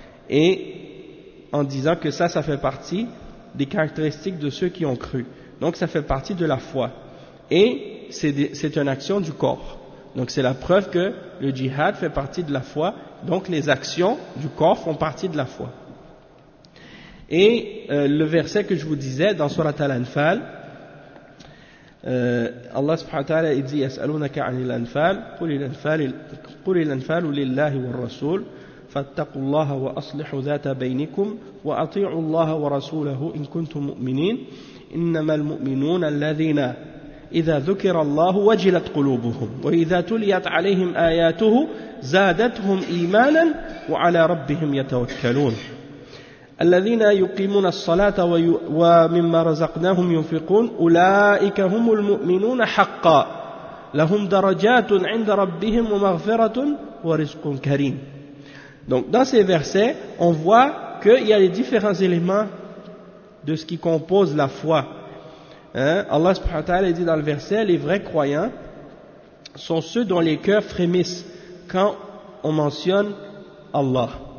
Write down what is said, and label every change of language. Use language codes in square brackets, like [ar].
[fr] Et en disant que ça fait partie des caractéristiques de ceux qui ont cru. Donc ça fait partie de la foi. Et c'est une action du corps. Donc c'est la preuve que le djihad fait partie de la foi. Donc les actions du corps font partie de la foi. Et le verset que je vous disais dans Surat Al-Anfal, Allah subhanahu wa ta'ala dit [ar] يَسْأَلُونَكَ عَنِ الْأَنْفَالِ قُلِ الْأَنْفَالُ لِلَّهِ وَالرَّسُولِ فَاتَّقُوا اللَّهَ وَأَصْلِحُوا ذَاتَ بَيْنِكُمْ وَأَطِيعُوا اللَّهَ وَرَسُولَهُ إِن كُنْتُم مُؤْمِنِينَ إِنَّمَا الْمُؤْمِنُونَ الَّذِينَ إِذَا ذُكِرَ اللَّهُ وَجِلَتْ قُلُوبُهُمْ وَإِذَا تُلِيَتْ عَلَيْهِمْ آيَاتُهُ زَادَتْهُمْ إِيمَانًا وَعَلَى رَبِّهِمْ يَتَوَكَّلُونَ الذين يقيمون الصلاة ومما رزقناهم ينفقون أولئك هم المؤمنون حقا لهم درجات عند ربهم ومغفرة ورزق كريم. [fr] Donc dans ces versets, on voit qu'il y a les différents éléments de ce qui compose la foi. Allah subhanahu wa ta'ala dit dans le verset, les vrais croyants sont ceux dont les cœurs frémissent quand on mentionne Allah.